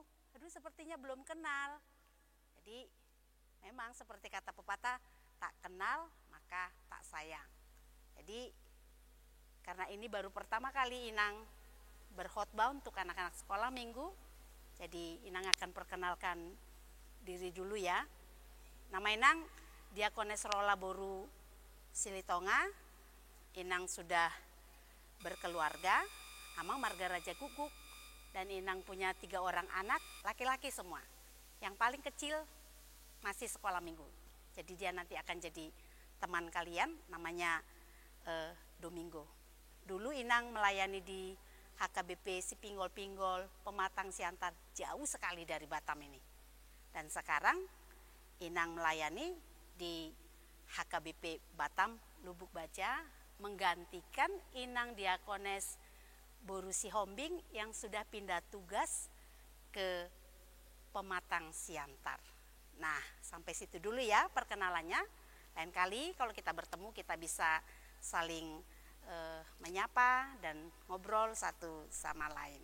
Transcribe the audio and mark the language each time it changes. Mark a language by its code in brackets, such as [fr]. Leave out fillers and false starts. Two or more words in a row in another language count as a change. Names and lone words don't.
[id] Aduh sepertinya belum kenal. Jadi memang seperti kata pepatah, tak kenal maka tak sayang. Jadi karena ini baru pertama kali Inang berkhotbah untuk anak-anak sekolah minggu, jadi Inang akan perkenalkan diri dulu ya. Nama Inang Diakones Rola Boru Silitonga. Inang sudah berkeluarga, Amang Marga Raja Guguk, dan Inang punya 3 orang anak, laki-laki semua. Yang paling kecil masih sekolah minggu. Jadi dia nanti akan jadi teman kalian, namanya Domingo. Dulu Inang melayani di HKBP Sipinggol-Pinggol, Pematang Siantar, jauh sekali dari Batam ini. Dan sekarang Inang melayani di HKBP Batam, Lubuk Baja, menggantikan Inang Diakones Boru Sihombing yang sudah pindah tugas ke Pematang Siantar. Nah, sampai situ dulu ya perkenalannya. Lain kali kalau kita bertemu kita bisa saling menyapa dan ngobrol satu sama lain.